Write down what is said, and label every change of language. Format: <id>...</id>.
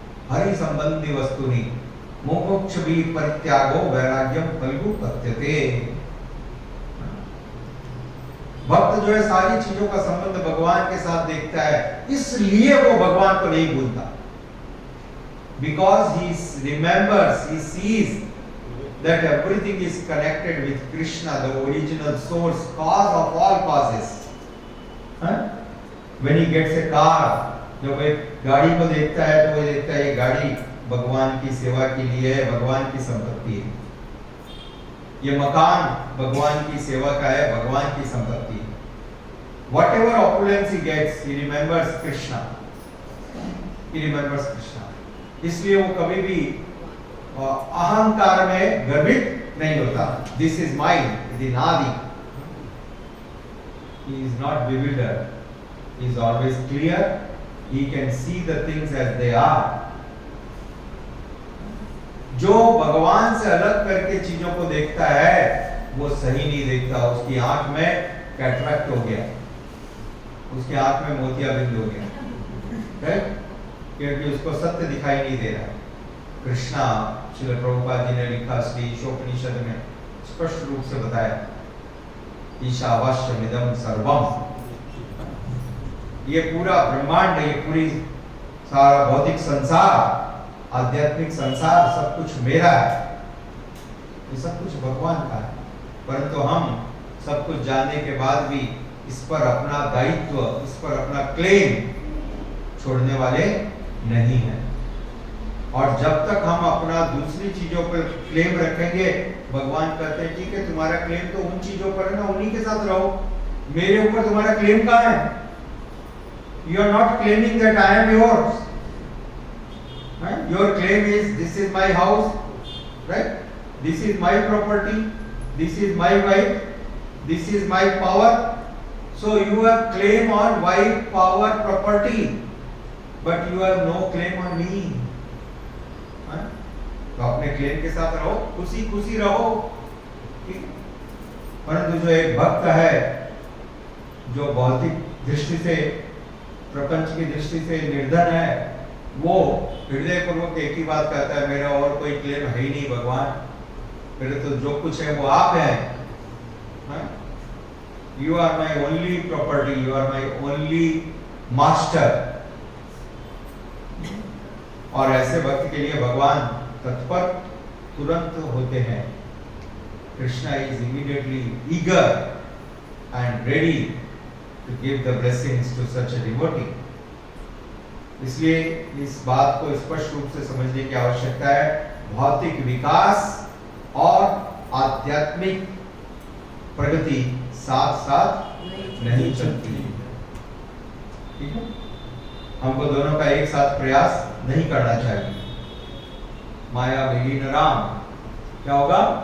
<sa>हरि संबंधी वस्तुनि मोक्ष भी परित्यागो वैराग्यम फल्गु पत्यते।</sa> <hi>भक्त जो है सारी चीजों का संबंध भगवान के साथ देखता है, इसलिए वो भगवान को नहीं भूलता।</hi> <en>Because he remembers, he sees that everything is connected with Krishna, the original source, cause of all causes. When he gets a car,</en> <hi>जब एक गाड़ी को देखता है तो वो देखता है ये गाड़ी भगवान की सेवा के लिए है, भगवान की संपत्ति है। ये मकान भगवान की सेवा का है, भगवान की संपत्ति है।</hi> <en>Whatever opulence he gets, he remembers Krishna. He remembers Krishna.</en> <hi>इसलिए वो कभी भी अहंकार में गर्वित नहीं होता।</hi> <en>This is mine, the Nadi. He is not bewildered. He is always clear. He can see the things as they are.</en> <hi>जो भगवान से अलग करके चीजों को देखता है वो सही नहीं देखता। उसकी आंख में कैटरैक्ट हो गया, उसकी आंख में मोतियाबिंद हो गया, क्योंकि उसको सत्य दिखाई नहीं दे रहा। कृष्णा श्रील प्रभुपाद जी ने लिखा श्री ईशोपनिषद में स्पष्ट रूप से बताया,</hi> <sa>ईशावास्यमिदं सर्वम,</sa> <hi>ये पूरा ब्रह्मांड, ये पूरी सारा भौतिक संसार, आध्यात्मिक संसार सब कुछ मेरा है, ये सब कुछ भगवान का है। परंतु हम सब कुछ जानने के बाद भी इस पर अपना दायित्व, इस पर अपना क्लेम छोड़ने वाले नहीं हैं। और जब तक हम अपना दूसरी चीजों पर क्लेम रखेंगे, भगवान कहते हैं ठीक है तुम्हारा क्लेम तो उन चीजों पर है ना, उन्हीं के साथ रहो, मेरे ऊपर तुम्हारा क्लेम कहाँ है?</hi> <en>You are not claiming that I am yours. Right? Your claim is this is my house, right? This is my property, this is my wife, this is my power. So you have claim on wife, power, property, but you have no claim on me. Right?</en> <hi>तो अपने claim के साथ रहो, खुशी खुशी रहो, ठीक? परंतु जो एक भक्त है, जो भौतिक दृष्टि से, प्रपंच की दृष्टि से निर्धन है, वो हृदय पूर्वक एक ही बात कहता है, मेरा और कोई क्लेम है ही नहीं भगवान, मेरे तो जो कुछ है वो आप हैं।</hi> <en>You are my only property, you are my only master.</en> <hi>और ऐसे भक्त के लिए भगवान तत्पर तुरंत होते हैं।</hi> <en>Krishna is immediately eager and ready to give the blessings to such a devotee.</en> <hi>इसलिए इस बात को स्पष्ट रूप से समझने की आवश्यकता है। भौतिक विकास और आध्यात्मिक प्रगति साथ साथ नहीं चलती, ठीक है? हमको दोनों का एक साथ प्रयास नहीं करना चाहिए। माया विलीन राम, क्या होगा?</hi>